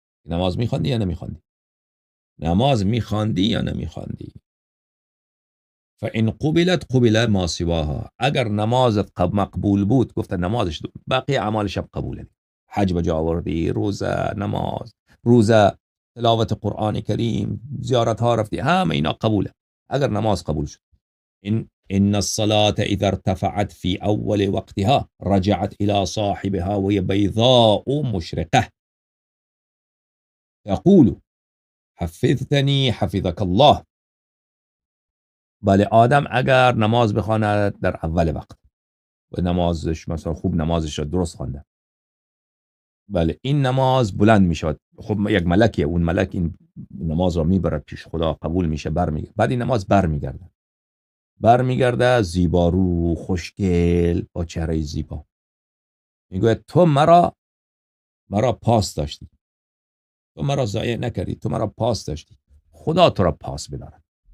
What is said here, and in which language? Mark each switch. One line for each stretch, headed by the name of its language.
Persian: نماز میخواندی یا نمیخواندی؟ نماز میخواندی یا نمیخواندی؟
Arabic: فان قبلت قبل ما سواها.
Persian: اگر نمازت مقبول بود، گفتن نمازش باقی اعمالش قبوله. حج بجا آوردی، روزه، تلاوت قرآن کریم، زیارت ها رفتی، همه اینا قبوله اگر نماز قبول شد.
Arabic: ان الصلاة اذا ارتفعت في اول وقتها رجعت الى صاحبها وهي بيضاء مشرقه تقول حفظتنی حفظك الله.
Persian: بله آدم اگر نماز بخواند در اول وقت و نمازش مثلا خوب نمازش را درست خوانده، بله این نماز بلند می شود. خب یک ملکیه، اون ملک این نماز را میبرد پیش خدا، قبول میشه، برمیگرده. بعد این نماز برمیگرده زیبارو، خوشگل، با چهره زیبا، میگوید تو مرا پاس داشتی، تو مرا ضایع نکردی، تو مرا پاس داشتی، خدا تو را پاس بدارد.